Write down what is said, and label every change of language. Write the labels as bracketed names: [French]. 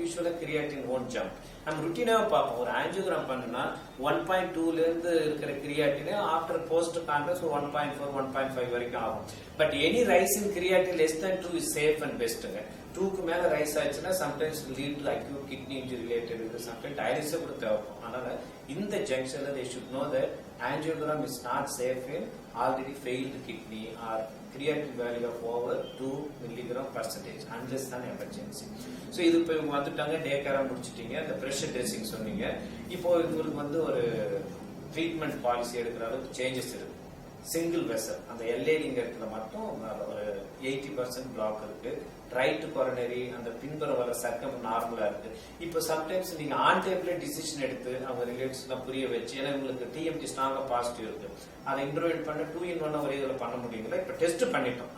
[Tamil] யூஸ்வலா creatine own jump. நம்ம ருட்டீனாக பார்ப்போம். ஒரு ஆஞ்சியோகிராம் பண்ணுனா 1.2ல இருந்து இருக்கிற கிரியாட்டின் ஆஃப்டர் போஸ்ட் கான்ட்ராஸ்ட் 1.4 1.5 வரைக்கும் ஆகும். [English] But any rise in creatinine less than 2 is safe and bestங்க. 2க்கு [Tamil] மேல [English] rise [Tamil] ஆச்சுன்னா [English] sometimes lead to acute kidney injury related [Tamil] இருக்கு. சம்டைம்ஸ் டயாலிசிஸ் கூட தேவைப்படும். அதனால இந்த ஜங்ஷன்ல [English] they should know that angiogram is not safe in already failed kidney or creatinine value of over 2 mg/% unless an emergency. [Tamil] So இது இப்போ இவங்க வந்துட்டாங்க, டே கேரா முடிச்சிட்டீங்க, அந்த பிரஷர் ட்ரெஸ்ஸிங் சொன்னீங்க. இப்போ இவங்களுக்கு வந்து ஒரு ட்ரீட்மெண்ட் பாலிசி எடுக்கிற அளவுக்கு சேஞ்சஸ் இருக்கு. சிங்கிள் வெசல் அந்த எல்ஏடிங்க இடத்துல மட்டும் ஒரு 80% பிளாக் இருக்கு. ரைட் கொரோனரி அந்த பின்புற வர சர்க்கம் நார்மலா இருக்கு. இப்போ சம்டைம்ஸ் நீங்க ஆன் டேப்ல டிசிஷன் எடுத்து அவங்க ரிலேட்டிவ்ஸ் எல்லாம் புரிய வச்சு, ஏன்னா உங்களுக்கு டிஎம்டி ஸ்ட்ராங்கா பாசிட்டிவ் இருக்கு, அதை இன்டர்வென்ட் பண்ண 2 in 1 ஒரே இதில் பண்ண முடியுங்களா? இப்போ டெஸ்ட் பண்ணிட்டோம்.